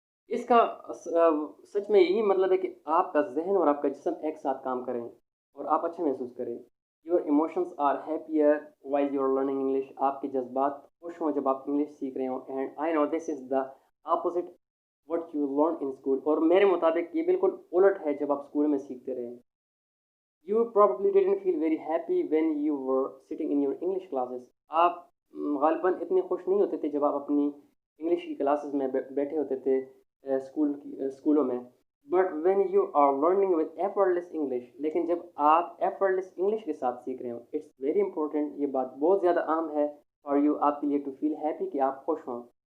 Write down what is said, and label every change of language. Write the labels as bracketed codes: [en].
[ur] اس کا سچ میں یہی مطلب ہے کہ آپ کا ذہن اور آپ کا جسم ایک ساتھ کام کریں اور آپ اچھا محسوس کریں. [en] your emotions are happier while you are learning English, [ur] آپ کے جذبات خوش ہوں جب آپ انگلش سیکھ رہے ہوں. [en] and I know this is the opposite what you learn in school, [ur] اور میرے مطابق یہ بالکل الٹ ہے جب آپ اسکول میں سیکھتے رہے. [en] You probably didn't feel very happy when you were sitting in your English classes. [ur] آپ غالباً اتنے خوش نہیں ہوتے تھے جب آپ اپنی انگلش کی کلاسز میں بیٹھے ہوتے تھے اسکولوں میں. [en] but when you are learning with effortless English, [ur] لیکن جب آپ effortless انگلش کے ساتھ سیکھ رہے ہوں، [en] it's very important, [ur] یہ بات بہت زیادہ عام ہے [en] for you, [ur] آپ کے لیے [en] to feel happy, [ur] کہ آپ خوش ہوں.